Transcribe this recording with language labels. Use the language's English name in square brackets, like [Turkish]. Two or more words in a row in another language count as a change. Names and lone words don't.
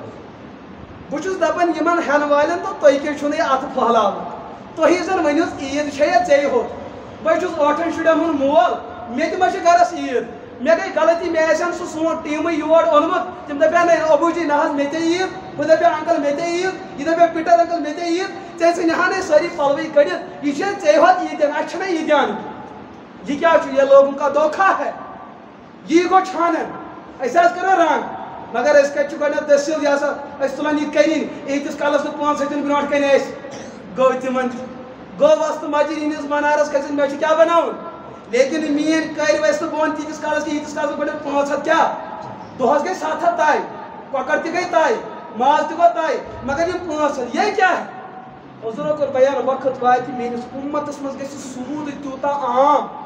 [Kashmiri] بہٕ چھُس دپان یِمن ہٮ۪نہٕ والٮ۪ن تہٕ تُہۍ کیٛازِ چھُو نہٕ یہِ اَتھٕ پھٔہلاوان تُہی زن ؤنِوُس عیٖد چھے یا ژےٚ ہوٚت بہٕ چھُس 8 شُرٮ۪ن ہُنٛد مول مےٚ تہِ ما چھِ گرس عیٖد مےٚ گٔے غلطی مےٚ آسن سُہ سون ٹیٖمٕے یور اوٚنمُت تِم دپن ہے ابوٗ جی نہ حظ مےٚ تے عیٖد بہٕ دپے انکل مےٚ تے عیٖد یہِ دپے پیٖٹر انکل مےٚ تے عیٖد ژےٚ ژھٕنہان ہے سٲری پلوٕے کٔڑِتھ یہِ چھے ژےٚ ہوٚت عیٖدیان اَسہِ چھُنہ عیٖدیان یہِ کیٛاہ چھُ یہِ [Urdu] لوگوں کا دھوکھا ہے [Kashmiri] یی گوٚو چھانن أسۍ حظ کرو رنگ مگر أسۍ کتہِ چھِ گۄڈٕنیتھ دٔسِل یہِ ہسا أسۍ تُلان یہِ کٔرِنۍ ییٖتِس کالس نہٕ 5 ہَتٮ۪ن برونٛٹھ کَنہِ اَسہِ گوٚو تِمن گوٚو وستہٕ مجہِ ہِنٛدِس منارس کھٔژِتھ مےٚ چھُ کیٛاہ بناوُن لیکن میٲنۍ کٔرۍ وَسہِ نہٕ بہٕ وَنہٕ تیٖتِس کالس کہِ ییٖتِس کالس گۄڈٕنیتھ 500 کیٛاہ دۄہس گٔے 700 تاے کۄکر تہِ گٔے تاے ماز تہِ گوٚو تاے مگر یِم 500 یے کیٛاہ حضوٗرو کوٚر بیان وقت واتہِ میٲنِس اُمتس منٛز گژھِ سوٗد تیوٗتاہ عام